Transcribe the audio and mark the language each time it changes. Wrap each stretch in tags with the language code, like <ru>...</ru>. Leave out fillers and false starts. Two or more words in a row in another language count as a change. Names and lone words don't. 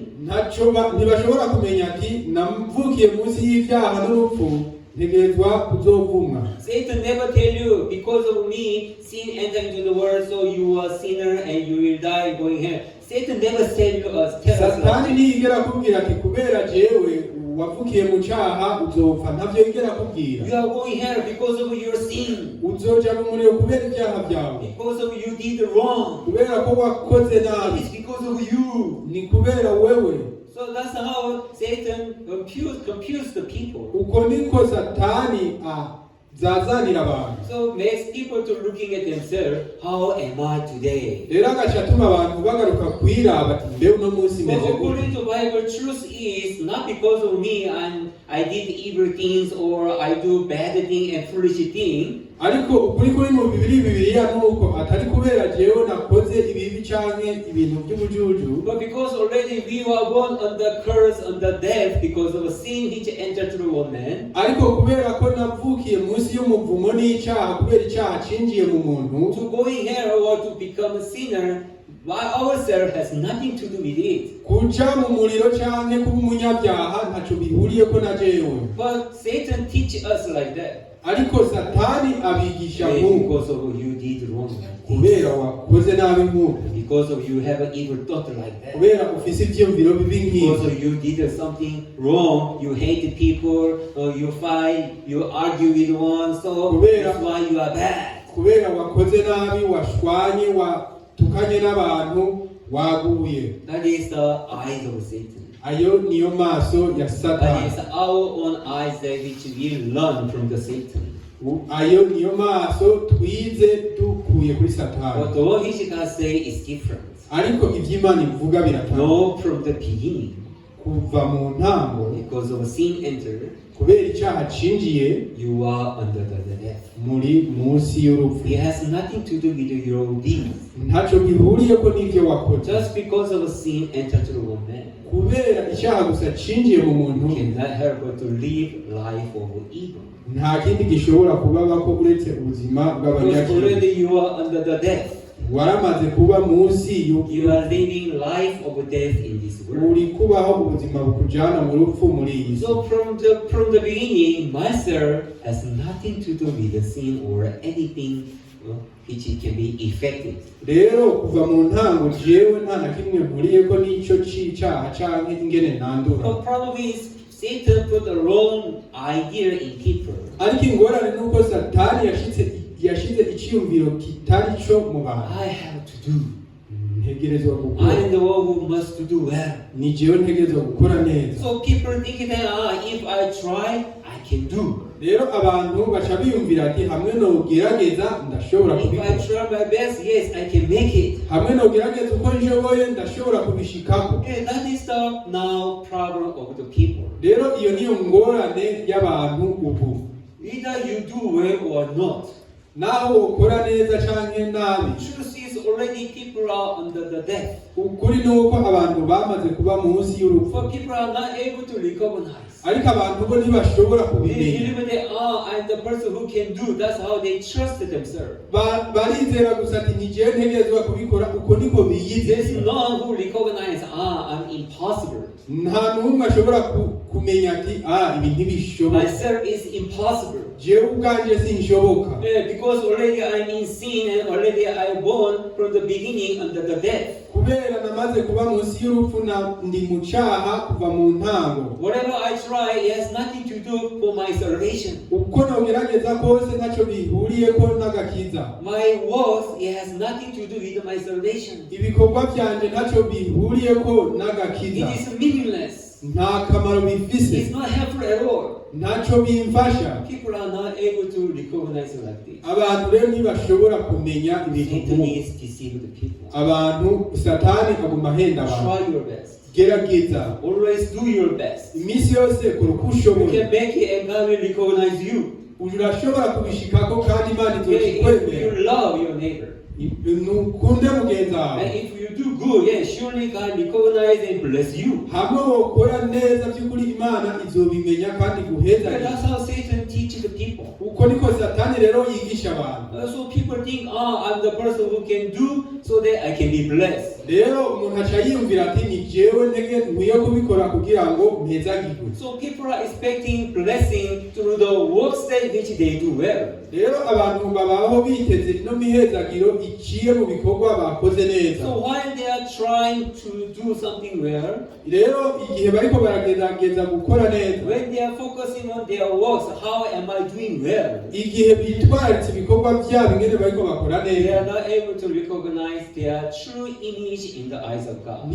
<rn>Ntibashobora kumenya ati namvukiye munsi y'ivyaha n'urupfu ntegerezwa kuzovumwa.</rn> <en>Satan never tell you, because of me, sin entered into the world, so you are a sinner and you will die going hell. Satan never tell us</en> <rn>Satani ntiyigera kubwira ati kubera jewe wavukiye mu cyaha uzopfa, ntavyo yigera kubwira.</rn> <en>You are going hell because of your sin.</en> <rn>Uzoja mu muriro kubera ibyaha byawe.</rn> <en>Because of you did wrong.</en> <rn>Kubera ko wakoze nabi.</rn> <en>It is because of you.</en> <rn>Ni kubera wewe.</rn> <en>So that's how Satan confused the people.</en> <rn>Uko niko Satani zazanira abantu.</rn> <en>So makes people to looking at themselves, how am I today?</en> <rn>Rero agaca atuma abantu bagaruka kwiraba ati mbe uno munsi meze gute.</rn> <en>According to Bible, truth is not because of me and I did evil things or I do bad thing and foolish thing.</en> <rn>Ariko ukuri kuri mu Bibiliya nuko atari kubera jewe nakoze ibibi canke ibintu by'ubujuju.</rn> <en>But because already we were born under curse, under death, because of a sin which entered through one man.</en> <rn>Ariko kubera ko navukiye munsi y'umuvumo n'icyaha, kubera icyaha cinjiye mu muntu.</rn> <en>To go in hell or to become a sinner by ourselves has nothing to do with it.</en> <rn>Kuja mu muriro canke kuba umunyabyaha ntaco bihuriyeko na jewe.</rn> <en>But Satan teach us like that.</en> <rn>Ariko Satani abigisha nk'uko.</rn> <en>Because of you did wrong.</en> <rn>Kubera wakoze nabi nk'uko.</rn> <en>Because of you have an evil thought like that.</en> <rn>Kubera ufise ivyiyumviro bibi nk'ivyo.</rn> <en>Because of you did something wrong, you hate people, or you fight, you argue with one, so that's why you are bad.</en> <rn>Kubera wakoze nabi, washwanye, watukanye n'abantu, waguye.</rn> <en>That is the eyes of Satan.</en> <rn>Ayo niyo maso ya Satani.</rn> <en>That is our own eyes that which we learn from the Satan.</en> <rn>Ayo niyo maso twize dukuye kuri Satani.</rn> <en>But what he can say is different.</en> <rn>Ariko ivy'Imana ivuga biratandukanye.</rn> <en>No, from the beginning.</en> <rn>Kuva mu ntango,</rn> <en>because of sin entered,</en> <rn>kubera icyaha cinjiye,</rn> <en>you are under the death.</en> <rn>Muri munsi y'urupfu.</rn> <en>It has nothing to do with your deeds.</en> <rn>Ntaco bihuriyeko n'ivyo wakoze.</rn> <en>Just because of sin entered through one man.</en> <rn>Kubera icyaha gusa cinjiye mu muntu,</rn> <en>cannot help but to live life of evil.</en> <rn>Nta kindi gishobora kubabako uretse ubuzima bw'abanyakibi.</rn> <en>Because already you are under the death.</en> <rn>Waramaze kuba munsi</rn> <en>you are living life of death in this world.</en> <rn>Uri kubaho ubuzima bukujana mu rupfu muri iyi.</rn> <en>So from the beginning, myself has nothing to do with the sin or anything which it can be effective.</en> <rn>Rero kuva mu ntango jewe nta na kimwe mpuriyeko n'ico c'icyaha canke ingene nandura.</rn> <en>The problem is Satan put the wrong idea in people.</en> <rn>Ariko ingorane nuko Satani yashize icyumviro kitari cyo mu bantu.</rn> <en>I have to do.</en> <rn>Ntegerezwa gukora.</rn> <en>I am the one who must do well.</en> <rn>Ni jewe ntegerezwa gukora neza.</rn> <en>So people think that if I try, I can do.</en> <rn>Rero abantu baca biyumvira ati hamwe no gerageza ndashobora kubikora.</rn> <en>If I try my best, yes, I can make it.</en> <rn>Hamwe no gerageza uko njoboye ndashobora kubishikako.</rn> <en>That is the now problem of the people.</en> <rn>Rero iyo niyo ngorane y'abantu ubu.</rn> <en>Either you do well or not.</en> <rn>Naho ukora neza canke nabi.</rn> <en>Truth is already people are under the death.</en> <rn>Ukuri nuko abantu bamaze kuba munsi y'urupfu.</rn> <en>For people are not able to recognize.</en> <rn>Ariko abantu bo ntibashobora kubimenya.</rn> <en>I'm the person who can do. That's how they trust themselves.</en> <rn>Barizera gusa ati nijewe ntegerezwa kubikora uko niko biyizeza.</rn> <en>There's no one who recognize I'm impossible.</en> <rn>Nta n'umwe ashobora kumenya ati ibi ntibishoboka,</rn> <en>myself is impossible.</en> <rn>jewe ubwanje sinshoboka.</rn> <en>Because already I'm in sin and already I born from the beginning under the death.</en> <rn>Kubera namaze kuba munsi y'urupfu ndi mu cyaha kuva mu ntango.</rn> <en>Whatever I try, it has nothing to do for my salvation.</en> <rn>Uko nogerageza kose ntacyo bihuriyeko n'agakiza.</rn> <en>My works, it has nothing to do with my salvation.</en> <rn>Ibikorwa byanje ntacyo bihuriyeko n'agakiza.</rn> <en>It is meaningless.</en> <rn>Nta kamaro bifise.</rn> <en>It's not helpful at all.</en> <rn>Ntacyo bimfasha.</rn> <en>People are not able to recognize it like this.</en> <rn>Abantu rero ntibashobora kumenya ibintu</rn> <en>Satan is deceiving the people.</en> <rn>Abantu satani aguma ahenda abantu.</rn> <en>Try your best.</en> <rn>Gerageza.</rn> <en>Always do your best.</en> <rn>Iminsi yose kora uko</rn> <en>You</en> <rn>ushoboye.</rn> <en>can make it and God will recognize you.</en> <rn>Urashobora kubishikako kandi Imana</rn> <en>If</en> <rn>izokikwemera.</rn> <en>you love your neighbor.</en> <rn>Nukunde mugenzi wawe.</rn> <en>And if you do good, yes, surely God recognize and bless you.</en> <rn>Hamwe wokora neza by'ukuri Imana izobimenya kandi guheza.</rn> <en>That's how Satan teaches the people.</en> <rn>Uko niko satani rero yigisha abantu.</rn> <en>So people think, I'm the person who can do so that I can be blessed.</en> <rn>Rero umuntu aca yiyumvira ati ni jewe ntege nkwiye kubikora kugira ngo mpezagirwe.</rn> <en>So people are expecting blessing through the works that which they do well.</en> <rn>Rero abantu babaho biteze no mihezagiro iciye mu bikorwa bakoze neza.</rn> <en>So while they are trying to do something well,</en> <rn>rero igihe bariko baragerageza gukora neza,</rn> <en>when they are focusing on their works, how am I doing well?</en> <rn>igihe bitwararitse ibikorwa byabo ingene bariko bakora</rn> <en>They are</en> <rn>neza,</rn> <en>not able to recognize their true image in the eyes of God.</en>